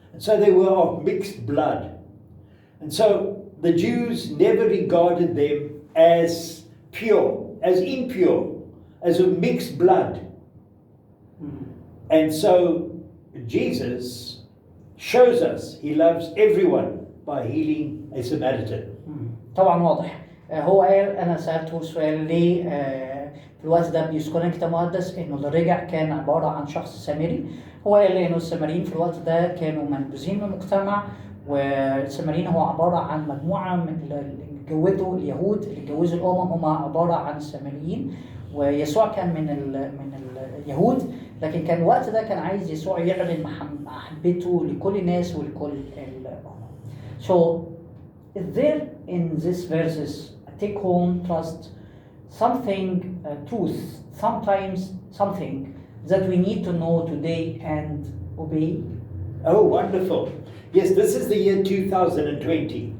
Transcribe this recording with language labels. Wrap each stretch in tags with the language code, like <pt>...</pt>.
<en>And so they were of mixed blood. And so the Jews never regarded them as pure, as impure, as of mixed blood. And so Jesus shows us he loves everyone by healing a Samaritan.</en> <ar>طبعا واضح. هو قال أنا سألته سؤال ليه في الوقت ده بيذكرنا الكتاب المقدس إنه اللي رجع كان عبارة عن شخص سامري. هو قال إنه السامريين في الوقت ده كانوا منبوذين من المجتمع، والسامريين هو عبارة عن مجموعة من اللي اتجوزوا اليهود، اللي اتجوزوا الأمم هم عبارة عن السامريين، ويسوع كان من اليهود، لكن كان الوقت ده كان عايز يسوع يعلن محبته لكل الناس ولكل الأمم.</ar> <en>So is there in these verses a take home trust, something truth, sometimes something that we need to know today and obey? Oh, wonderful. Yes, this is the year 2020.</en>